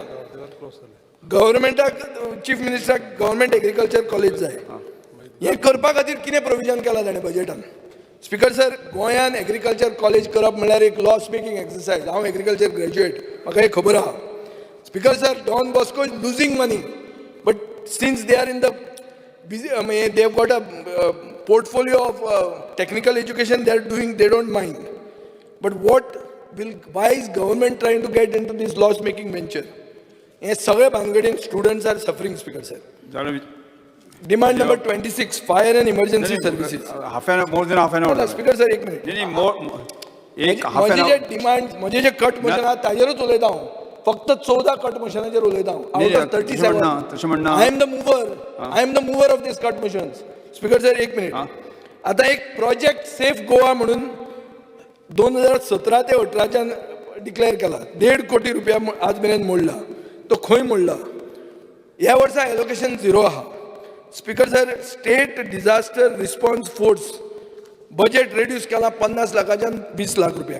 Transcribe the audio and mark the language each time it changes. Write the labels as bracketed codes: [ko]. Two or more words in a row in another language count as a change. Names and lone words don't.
[kok] गव्हर्मेंटाक चीफ मिनिस्टराक [en] government agriculture college [kok] जाय. हें करपा खातीर कितें प्रोविजन केलां ताणें बजेटान? [en] Speaker sir [kok] गोंयान [en] agriculture college [kok] करप म्हणल्यार एक [en] loss making exercise. [kok] हांव [en] agriculture graduate [kok] म्हाका हे खबर आहा. [en] Speaker sir Don Bosco is losing money but since they are in the busy, they have got a portfolio of technical education they are doing, they don't mind. But why is government trying to get into this loss making venture? [kok] हे सगळे भानगडीन [en] students are suffering, Speaker sir. Demand number 26, fire and emergency services. More than half an hour. Speaker sir, [kok] एक minute. माझे जे डिमांड माझे जे [en] cut motion [kok] आहा ताजेरूच उलयता हांव. फक्त 14 कट मोशनाचेर उलयता हांव. [en] out of 37. I am the mover of this cut motions. Speaker sir [kok] एक मिनिट. आता एक प्रोजेक्ट सेफ गोवा म्हणून 2017 ते 18च्यान डिक्लेअर केला. 1.5 कोटी रुपया आज मेरेन मोडला. तो खंय मोडला? ह्या वर्सा एलोकेशन 0 आहा. [en] Speaker sir State Disaster Response Force budget reduce [kok] केला 50 लाखाच्यान 20 लाख रुपया.